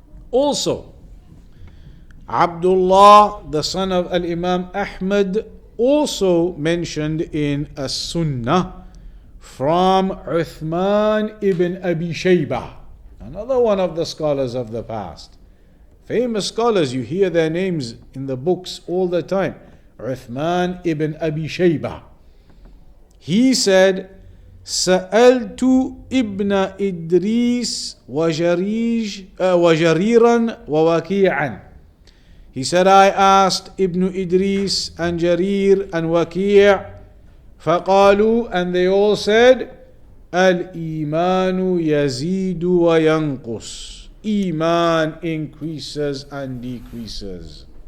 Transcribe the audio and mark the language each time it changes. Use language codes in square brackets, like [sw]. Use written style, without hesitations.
[en] Also, Abdullah, the son of Al-Imam Ahmad, also mentioned in As-Sunnah from Uthman ibn Abi Shaybah, another one of the scholars of the past. Famous scholars, you hear their names in the books all the time. Uthman ibn Abi Shaybah. He said, [ar] سألت ابن إدريس وجريرا ووكيعا. [en] He said, I asked Ibn Idris and Jarir and Waki' فقالوا, and they all said, [ar] Al-Imanu yazidu wa yanqus. [en] Iman increases and decreases.